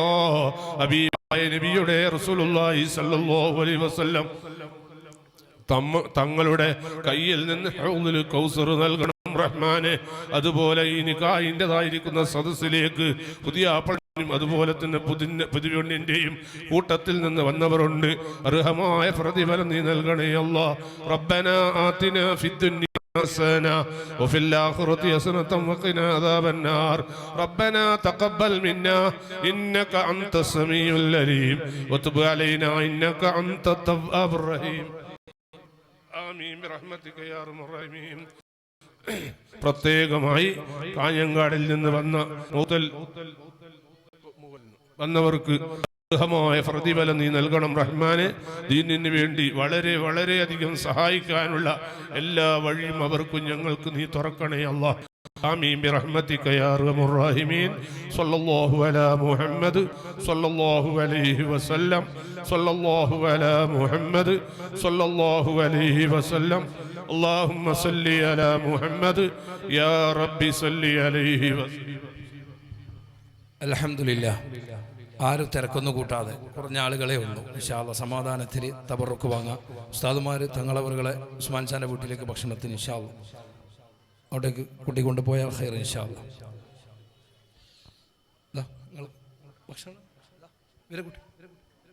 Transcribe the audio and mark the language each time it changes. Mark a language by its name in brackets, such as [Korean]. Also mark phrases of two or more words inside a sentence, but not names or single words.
[Malayalam] ഹബീബായ നബിയുടെ [Arabic] رسول الله صلى الله عليه وسلم [Malayalam] തങ്ങളുടെ കയ്യിൽ നിന്ന് ഹൗദുൽ കൗസർ നൽകണം റഹ്മാനെ. അതുപോലെ ഈ നിക്കാഹിൻ്റെതായിരിക്കുന്ന സദസ്സിലേക്ക് പുതിയ അതുപോലെ തന്നെ പുതിയണ്ണിൻ്റെയും കൂട്ടത്തിൽ നിന്ന് വന്നവരുണ്ട്. അർഹമായ പ്രതിഫലം നീ നൽകണേ അല്ലാഹ്. [Arabic] ربنا آتنا في الدنيا حسنة وفي الآخرة حسنة وقنا عذاب النار ربنا تقبل منا إنك أنت السميع العليم وتب علينا إنك أنت التواب الرحيم آمين برحمتك يا أرحم الراحمين. [Malayalam] പ്രത്യേകമായി കാഞ്ഞങ്ങാടിൽ നിന്ന് വന്നവർക്ക് അർഹമായ പ്രതിഫലം നീ നൽകണം റഹ്മാനെ. ദീനിന് വേണ്ടി വളരെ വളരെയധികം സഹായിക്കാനുള്ള എല്ലാ വഴിയും അവർക്കും ഞങ്ങൾക്ക് നീ തുറക്കണേ അല്ലാഹ്. [Arabic] آمين برحمتك يا أرحم الراحمين. صلى الله على محمد صلى الله عليه وسلم صلى الله على محمد صلى الله عليه وسلم. اللهم صل على محمد يا رب صل عليه وسلم. [Malayalam] അൽഹംദുലില്ലാഹ്. ആരും തിരക്കൊന്നും കൂട്ടാതെ കുറഞ്ഞ ആളുകളെ ഉള്ളൂ. [Arabic] إن شاء الله [Malayalam] സമാധാനത്തിൽ തബറുക്ക് വാങ്ങാം. ഉസ്താദുമാർ തങ്ങളവറുകളെ ഉസ്മാൻ ഖാൻ്റെ വീട്ടിലേക്ക് ഭക്ഷണത്തിന് [Arabic] إن شاء الله [Malayalam] അവിടേക്ക് കൂട്ടിക്കൊണ്ട് പോയാൽ ഖൈർ [Arabic] إن شاء الله. [Malayalam] ഭക്ഷണം ഇവരെ കൂട്ടി